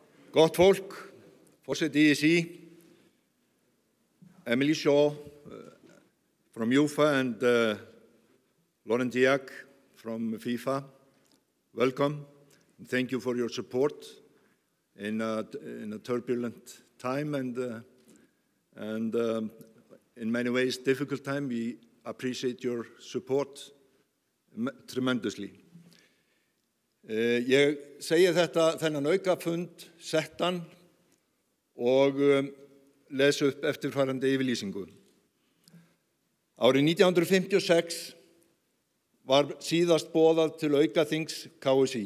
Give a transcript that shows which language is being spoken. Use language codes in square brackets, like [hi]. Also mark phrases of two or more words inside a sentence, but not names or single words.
[is] Gott fólk, forseti [en] IEC, Emily Shaw from UFA and Laurent Diac from FIFA, welcome. And thank you for your support in a turbulent time and in many ways difficult time. We appreciate your support tremendously. [is] Ég segi þennan aukafund settan og les upp eftirfarandi yfirlýsingu. Árið 1956 var síðast boðað til aukaþings KSÍ.